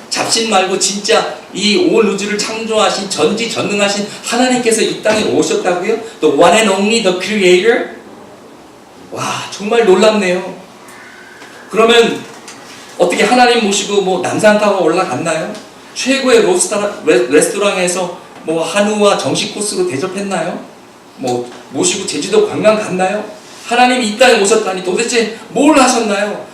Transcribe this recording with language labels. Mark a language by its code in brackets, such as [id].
[ko] 잡신 말고 진짜 이 온 우주를 창조하신 전지전능하신 하나님께서 이 땅에 오셨다고요? [en] The one and only the creator? [ko] 정말 놀랍네요. 그러면 어떻게 하나님 모시고 남산 타고 올라갔나요? 최고의 레스토랑에서 한우와 정식 코스로 대접했나요? 모시고 제주도 관광 갔나요? 하나님이 이 땅에 오셨다니 도대체 뭘 하셨나요?